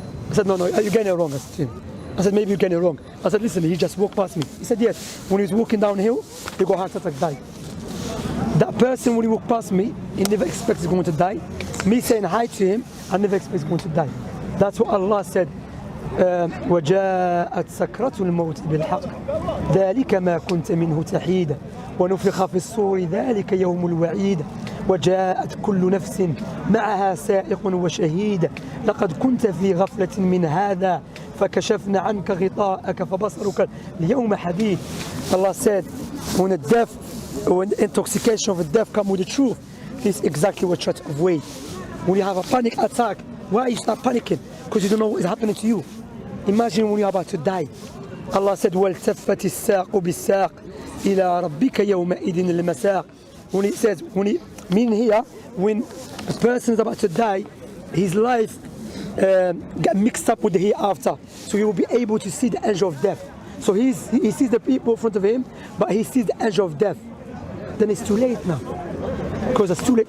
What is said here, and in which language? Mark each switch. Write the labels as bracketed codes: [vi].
[en] I said, no, you're getting it wrong. I said, maybe you're getting it wrong. I said, listen, he just walked past me. He said, yes. When he was walking downhill, he got heart attack, died. That person, when he walked past me, he never expects he's going to die. Me saying hi to him, I never expect he's going to die. That's what Allah said. [ar] وجاءت سكرة الموت بالحق ذلك ما كنت منه تحيد ونفخ في الصور ذلك يوم الوعيد وجاءت كل نفس معها سائق وشهيد لقد كنت في غفلة من هذا فكشفنا عنك غطاءك فبصرك اليوم حديد. [en] Allah said, when the death, when the intoxication of the death comes with the truth, this is exactly what you try to avoid. When you have a panic attack, why you start panicking? Because you don't know what is happening to you. Imagine when you're about to die. Allah said, [ar] وَالْتَفَّتِ السَّاقُ بِالسَّاقِ إِلَىٰ رَبِّكَ يَوْمَئِذٍ الْمَسَاقِ. [en] When it says, mean here, when a person is about to die, his life get mixed up with the hereafter. So he will be able to see the edge of death. So he sees the people in front of him, but he sees the edge of death. Then it's too late now. Because it's too late.